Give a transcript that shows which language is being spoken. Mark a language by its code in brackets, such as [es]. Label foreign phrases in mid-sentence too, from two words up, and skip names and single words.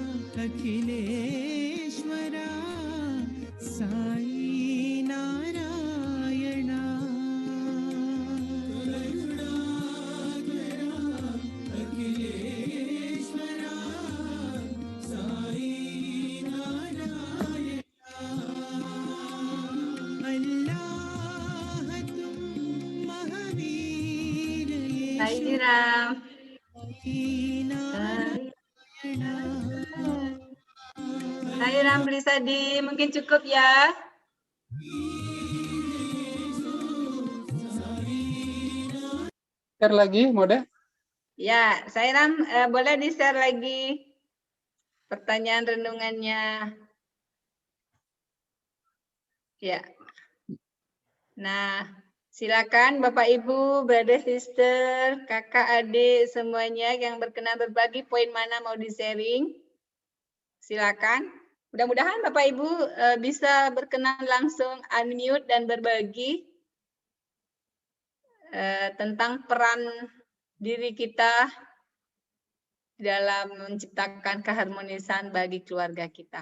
[hi] अखिलेश्वरा साई नारायणा करुणाकरा अखिलेश्वरा साई नारायणा अल्लाह तुम महावीर ये Sairam. नारायणा [id] Sairam Blisadi, mungkin cukup ya. Share lagi, Mode? Ya, Sairam boleh di-share lagi pertanyaan renungannya. Ya. Nah, silakan Bapak Ibu, [en] brother sister, [id] kakak adik semuanya yang berkenan berbagi poin mana mau di-sharing. Silakan. Mudah-mudahan Bapak Ibu bisa berkenan langsung unmute dan berbagi tentang peran diri kita dalam menciptakan keharmonisan bagi keluarga kita.